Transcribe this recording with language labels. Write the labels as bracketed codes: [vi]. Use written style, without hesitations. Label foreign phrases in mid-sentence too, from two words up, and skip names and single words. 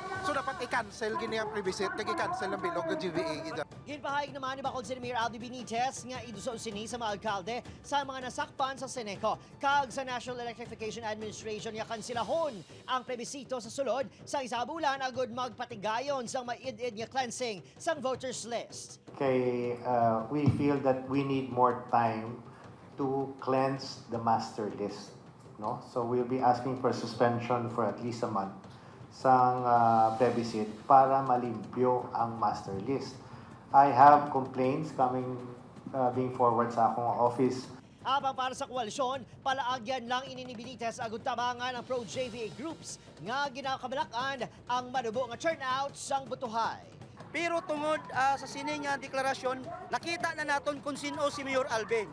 [hil] So dapat i-cancel gini nga plebiscite kag i-cancel ang bilog ng JVA gid. Ginpahayag naman ni Bacolod City Mayor Albee Benitez nga iduso sini sa mga alkalde sa mga nasakpan sa CENECO kag sa National Electrification Administration nga kansilahon ang plebisito sa sulod sa isabulan agud magpatigayon sang maid-id nga cleansing sang [en] voters list. Okay, we feel that we need more time to cleanse the master list. No? So we'll be asking for suspension for at least a month [hil] sang plebiscite para malimpyo ang [en] master list. I have complaints being forward [hil] sa akong [en] office. [hil] Habang para sa koalisyon, palaagyan lang ini ni Benitez agud tabangan ang pro-JVA groups nga ginakabalakan ang manubo nga turnout sang butuhay. Pero tungod sa sining nga deklarasyon, nakita na naton kung sino si Mayor Albee.